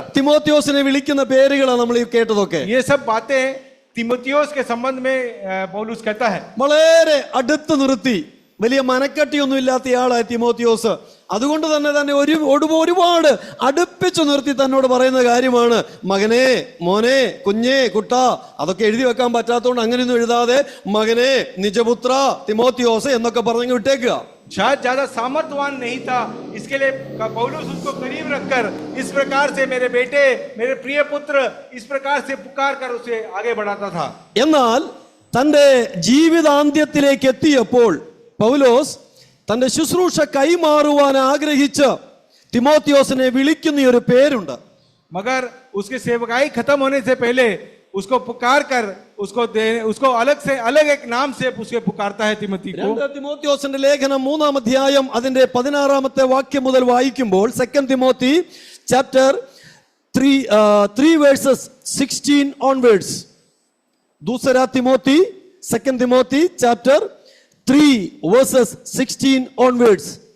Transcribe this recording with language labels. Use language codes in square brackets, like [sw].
[ml] തിമോത്തിയോസിനെ വിളിക്കുന്ന പേരുകളാണ് നമ്മൾ ഈ കേട്ടതൊക്കെ. [hi] ये सब बातें तिमोथियोस के संबंध में पौलुस कहता है. [ml] വളരെ അടുത്ത് നിർത്തി, വലിയ മനക്കട്ടിയൊന്നും ഇല്ലാത്തയാളായ തിമോത്തിയോസ്. അതുകൊണ്ട് തന്നെ ഒരുപാട് അടുപ്പിച്ചു നിർത്തി തന്നോട് പറയുന്ന കാര്യമാണ്, മകനെ, മോനെ, കുഞ്ഞേ, കുട്ട. അതൊക്കെ എഴുതി വെക്കാൻ പറ്റാത്തതുകൊണ്ട് അങ്ങനെയൊന്നും എഴുതാതെ മകനെ, നിജപുത്ര, തിമോത്തിയോസ് എന്നൊക്കെ പറഞ്ഞു വിട്ടേക്കുക. [hi] शायद ज्यादा सामर्थ्यवान नहीं था, इसके लिए पौलुस उसको करीब रखकर इस प्रकार से मेरे बेटे, मेरे प्रिय पुत्र, इस प्रकार से पुकार कर उसे आगे बढ़ाता था. [ml] എന്നാൽ തന്റെ ജീവിതാന്ത്യത്തിലേക്ക് എത്തിയപ്പോൾ പൗലോസ് തന്റെ ശുശ്രൂഷ കൈമാറുവാൻ ആഗ്രഹിച്ച് തിമോത്തിയോസിനെ വിളിക്കുന്ന ഒരു പേരുണ്ട്. [hi] मगर उसकी सेवकाई खत्म होने से पहले उसको पुकार कर उसको अलग एक नाम से उसके पुकारता है तिमोथी को. [ml] തിമോത്തിയോസിന്റെ ലേഖനം 3-ാം അധ്യായം അതിന്റെ 16-ാമത്തെ വാക്യം മുതൽ വായിക്കുമ്പോൾ, [en] 2 Timothy chapter 3 verses 16 onwards. [hi] ദൂസരാ [en] Timothy, 2 Timothy chapter 3 verses 16 onwards.